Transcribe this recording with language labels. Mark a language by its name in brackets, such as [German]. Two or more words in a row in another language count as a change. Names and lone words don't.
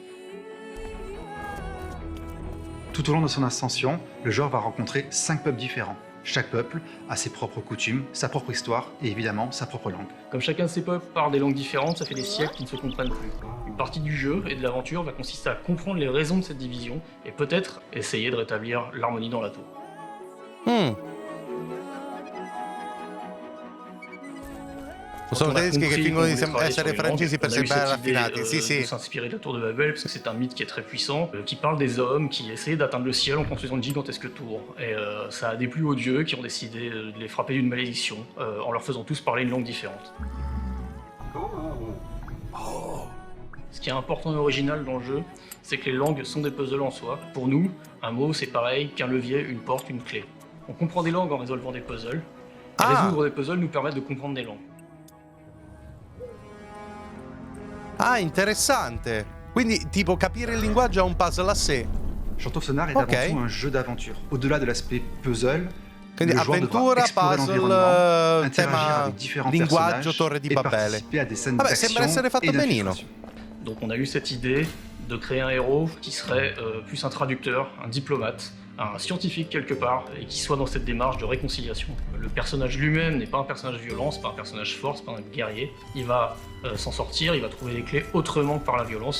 [French] Tout au long de son ascension, le joueur va rencontrer 5 peuples différents. Chaque peuple a ses propres coutumes, sa propre histoire et évidemment sa propre langue. Comme chacun de ces peuples parle des langues différentes, ça fait des siècles qu'ils ne se comprennent plus. Une partie du jeu et de l'aventure va consister à comprendre les raisons de cette division et peut-être essayer de rétablir l'harmonie dans la tour. [Italian] Sono tedeschi che fingono di essere francesi per sembrare raffinati. Sì, sì. [French] S'inspirer de la tour de Babel parce que c'est un mythe qui est très puissant, qui parle des hommes qui essaient d'atteindre le ciel en construisant une gigantesque tour. Et ça a déplu aux dieux qui ont décidé de les frapper d'une malédiction en leur faisant tous parler une langue différente. Ce qui est important et original dans le jeu, c'est que les langues sont des puzzles en soi. Pour nous, un mot c'est pareil qu'un levier, une porte, une clé. On comprend des langues en résolvant des puzzles. Résoudre des puzzles nous permet de comprendre des langues. [Italian] Ah, interessante. Quindi, tipo, capire il linguaggio è un puzzle a sé. [French] Chants of Scénar est avant tout un jeu d'aventure. Au-delà de l'aspect puzzle, [Italian] quindi [French] le joueur [Italian] avventura, [French] devra [Italian] puzzle, [French] l'environnement, interagir [Italian] tema [French] avec différents [Italian] linguaggio, [French] personnages [Italian] torre di [French] et [Italian] Babele. [French] participer à des scènes [Italian] Vabbè, [French] d'action [Italian] sembra essere fatto [French] et [Italian] benino. [French] d'infiltration. Donc on a eu cette idée de créer un héros qui serait plus un traducteur, un diplomate, un scientifique quelque part, et qui soit dans cette démarche de réconciliation. Le personnage lui-même n'est pas un personnage violent, c'est pas un personnage fort, c'est pas un guerrier. Il va s'en sortir, il va trouver les clés autrement que par la violence.